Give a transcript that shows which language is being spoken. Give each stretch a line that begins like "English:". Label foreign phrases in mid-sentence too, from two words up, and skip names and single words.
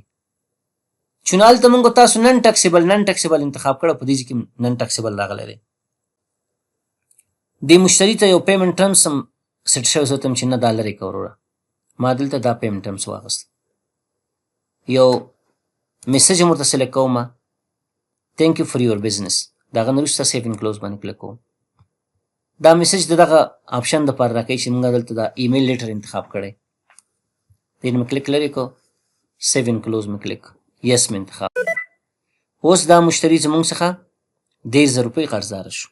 Pashto: چون هلته مونږ تاسو
English: non taxable
Pashto: انتخاب کړه، په دې کې
English: non taxable
Pashto: راغلی دی. دې مشتري ته یو
English: payment terms
Pashto: هم سیټ شوی، زه ورته چې نه دا لرې کړه وروره. ما دلته دا
English: payment terms
Pashto: واخیست، یو میسج هم ورته سلیکټ کوم،
English: Thank you for your business.
Pashto: د هغه نه وروسته
English: save and close
Pashto: باندې کلیک کوم. دا میسج د دغه آپشن دپاره راکوي چې موږ دلته دا
English: email letter
Pashto: انتخاب کړی. دې مې کلیک لرې کړو،
English: save and close
Pashto: مې کلیک، یس مې انتخاب. اوس دا مشتري زموږ څخه 10,000 روپۍ قرضداره شو.